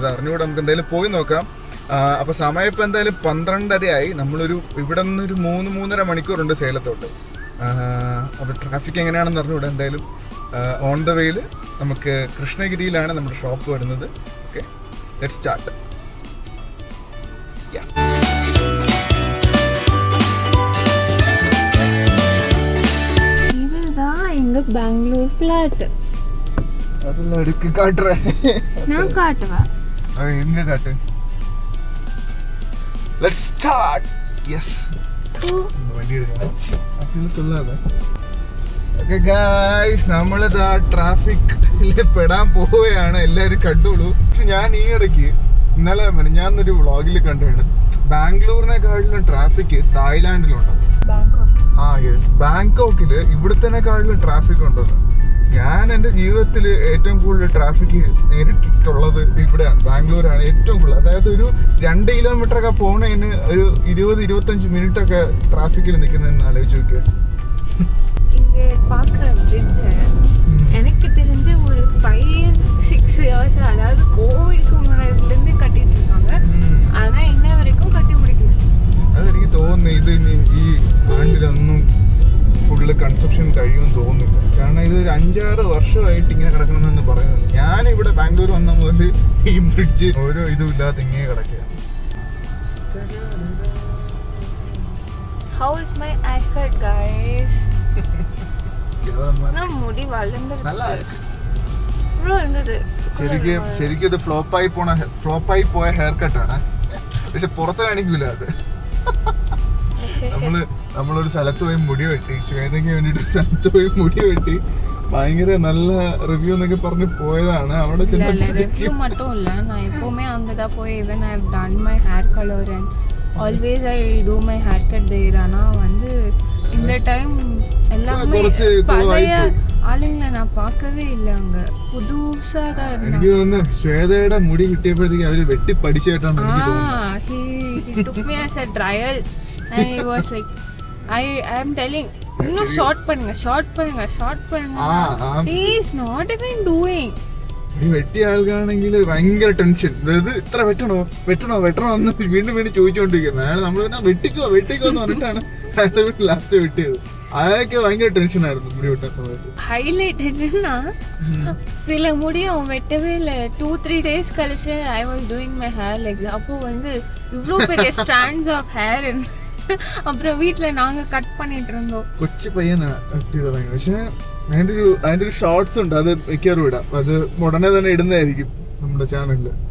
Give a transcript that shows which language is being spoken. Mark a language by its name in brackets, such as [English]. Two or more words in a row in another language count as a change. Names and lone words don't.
[Malayalam] അറിഞ്ഞുകൂടെ, നമുക്ക് എന്തായാലും പോയി നോക്കാം. അപ്പോൾ സമയം ഇപ്പോൾ എന്തായാലും 12:30 നമ്മളൊരു ഇവിടെ നിന്നൊരു 3-3.5 മണിക്കൂറുണ്ട് സേലത്തോട്ട്. അപ്പോൾ ട്രാഫിക് എങ്ങനെയാണെന്ന് അറിഞ്ഞുകൂടെ. എന്തായാലും [English] on the way [Malayalam] നമുക്ക് കൃഷ്ണഗിരിയിലാണ് നമ്മുടെ ഷോപ്പ് വരുന്നത്. [English] Okay, let's start. [Tamil] பெங்களூர் ஃபிளாட் அதெல்லாம் எடுக்க காட்டுறேன். நான் காட்டுவேன். எங்க காட்டு. [English] let's start. [Tamil] எஸ், வண்டி எடுக்க அப்படின்னு சொல்லாத. [English] okay guys, [Malayalam] നമ്മളിതാ ട്രാഫിക്കിൽ പെടാൻ പോവുകയാണ്. എല്ലാവരും കണ്ടോളൂ. പക്ഷെ ഞാൻ ഈ ഇടയ്ക്ക് ഇന്നലെ ഞാനൊരു വ്ളോഗിൽ കണ്ടാണ് ബാംഗ്ലൂരിനെക്കാട്ടിലും ട്രാഫിക് തായ്ലാൻഡിലുണ്ട്. യെസ്, ബാങ്കോക്കിൽ ഇവിടുത്തേക്കാട്ടിലും ട്രാഫിക് ഉണ്ടെന്ന്. ഞാൻ എൻ്റെ ജീവിതത്തിൽ ഏറ്റവും കൂടുതൽ ട്രാഫിക് നേരിട്ടിട്ടുള്ളത് ഇവിടെയാണ്, ബാംഗ്ലൂരാണ് ഏറ്റവും കൂടുതൽ. അതായത് ഒരു 2 കിലോമീറ്ററൊക്കെ പോണതിന് ഒരു 20-25 മിനിറ്റൊക്കെ ട്രാഫിക്കിൽ നിൽക്കുന്നതെന്ന് ആലോചിച്ച് നോക്കിയാൽ. [Tamil] இங்கே பார்க்குற பிரிட்ஜ் எனக்கு தெரிஞ்சு ஒரு 5-6 இயர்ஸ், அதாவது கோவிட்க்கு முன்னாடிலேருந்து கட்டிட்டு இருக்காங்க. ஆனால் இன்ன வரைக்கும் கட்டி முடிக்கல. [Malayalam] അതെനിക്ക് തോന്നുന്നു ഇത് ഈ ആണ്ടിലൊന്നും [English] full construction [Malayalam] കഴിയുമെന്ന് തോന്നുന്നില്ല. കാരണം ഇത് ഒരു 5-6 വർഷമായിട്ട് ഇങ്ങനെ കിടക്കണമെന്ന് പറയുന്നത്. ഞാനിവിടെ ബാംഗ്ലൂർ വന്ന മുതൽ ഈ ബ്രിഡ്ജ് ഓരോ ഇതും ഇല്ലാതെ ഇങ്ങനെ കിടക്കുകയാണ്. [English] How is my haircut, guys? [Tamil] நான் முடி வளர்ந்துருச்சு. [Malayalam] ശരിക്കും ഇത് ഫ്ലോപ്പായി പോയ [English] hair cut. [Malayalam] പക്ഷെ പുറത്ത് കാണിക്കൂല അത്. നമ്മളൊരു സ്ഥലത്ത് പോയി മുടി വെട്ടി, ശ്വേതയ്ക്ക് വേണ്ടിട്ട് ഒരു സ്ഥലത്ത് പോയി മുടി വെട്ടി, ഭയങ്കര നല്ല റിവ്യൂ എന്നൊക്കെ പറഞ്ഞ് പോയതാണ്. അവിടെ [English] റിവ്യൂ [Tamil] மட்டும் இல்ல, நான் எப்பவுமே அங்கதான் போய் [English] even I have done my hair color and always I do my haircut there. [Tamil] ஆனா வந்து இந்த டைம் எல்லாமே பழைய ஆளுங்களை நான் பார்க்கவே இல்லை. அங்க புதுசா தான் [Malayalam] എനിക്ക് തോന്നുന്നു ശ്വേതയുടെ മുടി കിട്ടിയപ്പോഴത്തേക്ക് അവര് വെട്ടി പഠിച്ചായിട്ടാണ് എനിക്ക് തോന്നുന്നത്. [English] he took me as a trial and he was like I am telling [Tamil] இன்னும் ஷார்ட் பண்ணுங்க [English] he is not even doing. [Malayalam] ഈ വെട്ടിയ ആൾക്കാണെങ്കിൽ ഭയങ്കര ടെൻഷൻ. അതായത് ഇത്ര വെട്ടണോ എന്ന് വീണ്ടും ചോദിച്ചുകൊണ്ടിരിക്കുന്നത്. അയാൾ നമ്മൾ പിന്നെ വെട്ടിക്കോ എന്ന് പറഞ്ഞിട്ടാണ് ലാസ്റ്റ് വെട്ടിയത്. അതൊക്കെ ഭയങ്കര ടെൻഷനായിരുന്നു മുടി വെട്ടാൻ സമയത്ത്. [Tamil] ഹൈലൈറ്റ് என்னன்னா சில முடியும் வெட்டவே இல்லை. [English] 2-3 days கழிச்சு I was doing my hair like that. [Tamil] அப்போ வந்து இவ்வளோ பெரிய [English] strands of hair. [Tamil] அப்புறம் வீட்டில் நாங்கள் கட் பண்ணிட்டு இருந்தோம். [Malayalam] കൊച്ചു പയ്യനാ വെട്ടിയത്. പക്ഷെ അതിൻ്റെ ഒരു ഷോർട്സ് ഉണ്ട്, അത് മിക്കവാറും ഇടാം. അത് ഉടനെ തന്നെ ഇടുന്നതായിരിക്കും നമ്മുടെ ചാനലിൽ.